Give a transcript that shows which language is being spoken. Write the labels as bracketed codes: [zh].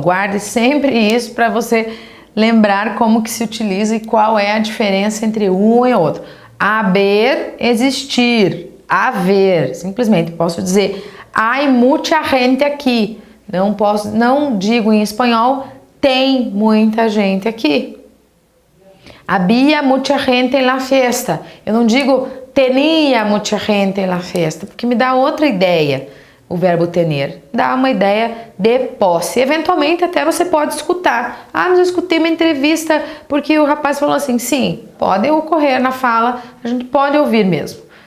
[pt] Guarde sempre isso para você lembrar como que se utiliza e qual é a diferença entre um e outro. Haber, existir. Haver, simplesmente posso dizer hay mucha gente aqui. Não digo em espanhol tem muita gente aqui. [es] Había mucha gente en la fiesta. [pt] Eu não digo tenía mucha gente en la fiesta, porque me dá outra ideia. O verbo tener dá uma ideia de posse. Eventualmente até você pode escutar. Ah, mas eu escutei uma entrevista porque o rapaz falou assim. Sim, pode ocorrer na fala, a gente pode ouvir mesmo.